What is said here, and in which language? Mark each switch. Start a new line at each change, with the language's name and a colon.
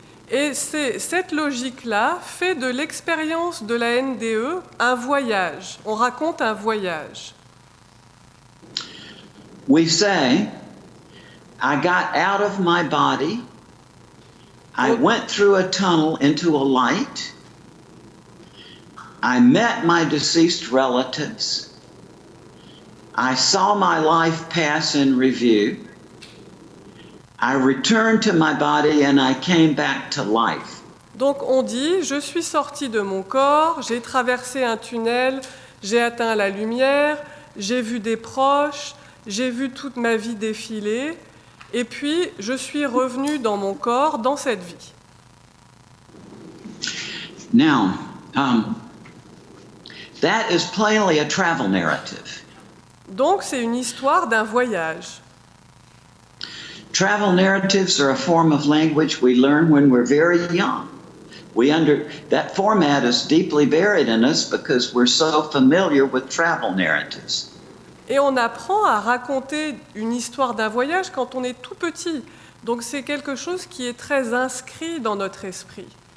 French: Et cette logique-là fait de l'expérience de la NDE un voyage. On raconte un voyage.
English: We say, I got out of my body, I went through a tunnel into a light, I met my deceased relatives, I saw my life pass in review, I returned to my body and I came back to life.
French: Donc on dit, je suis sorti de mon corps, j'ai traversé un tunnel, j'ai atteint la lumière, j'ai vu des proches, j'ai vu toute ma vie défiler, et puis je suis revenu dans mon corps, dans cette vie.
English: Now, that is plainly a travel narrative.
French: Donc c'est une histoire d'un voyage.
English: Travel narratives are a form of language we learn when we're very young. That format is deeply buried in us because we're so familiar with travel narratives.
French: Et on apprend à raconter une histoire d'un voyage quand on est tout petit. Donc c'est quelque chose qui est très inscrit dans notre esprit.